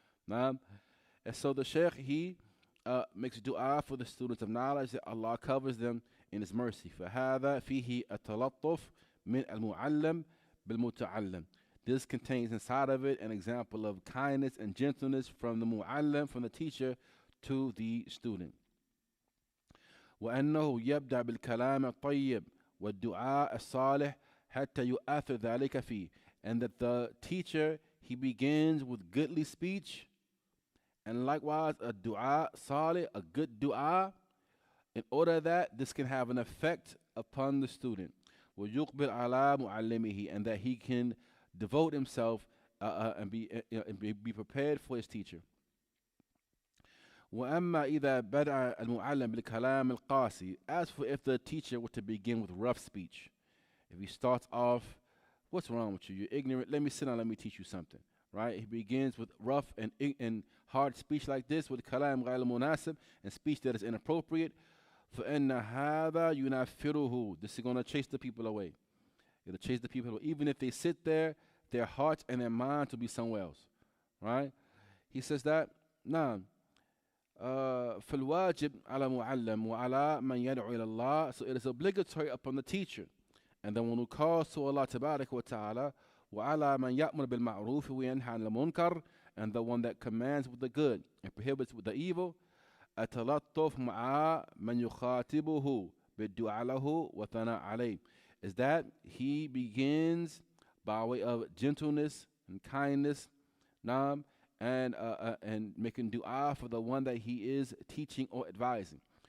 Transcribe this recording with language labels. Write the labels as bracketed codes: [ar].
[en] Now, and so the Shaykh, he makes dua for the students of knowledge that Allah covers them in His mercy. [ar] فَهَذَا فِيهِ التَّلَطُّفُ مِنْ الْمُعَلَّمِ بِالْمُتَعَلَّمِ. [en] This contains inside of it an example of kindness and gentleness from the mu'allim, from the teacher, to the student. [ar] وأنه يبدأ بالكلام الطيب والدعاء الصالح حتى يؤثر ذلك فيه. [en] And that the teacher, he begins with goodly speech, and likewise a dua salih, a good dua, in order that this can have an effect upon the student. [ar] ويقبل على معلمه, [en] and that he can devote himself and be prepared for his teacher. [ar] وأما إذا بدأ المعلم بالكلام القاسي, [en] as for if the teacher were to begin with rough speech, if he starts off, what's wrong with you? You're ignorant. Let me sit down. Let me teach you something. Right? He begins with rough and hard speech like this, with kalam [ar] غير مناسب, [en] and speech that is inappropriate. [ar] فإن هذا ينفره. [en] This is going to chase the people away. It'll chase the people away. Even if they sit there, their hearts and their minds will be somewhere else. Right? He says that, [ar] نعم. فالواجب على معلم وعلى من يدعو إلى الله. [en] So it is obligatory upon the teacher and the one who calls to Allah [ar] تبارك وتعالى, وعلى من يأمر بالمعروف وينهى عن المنكر, [en] and the one that commands with the good and prohibits with the evil. [ar] التلطف مع من يخاطبه بالدعاء له وثناء عليه, [en] is that he begins by way of gentleness and kindness, and making dua for the one that he is teaching or advising.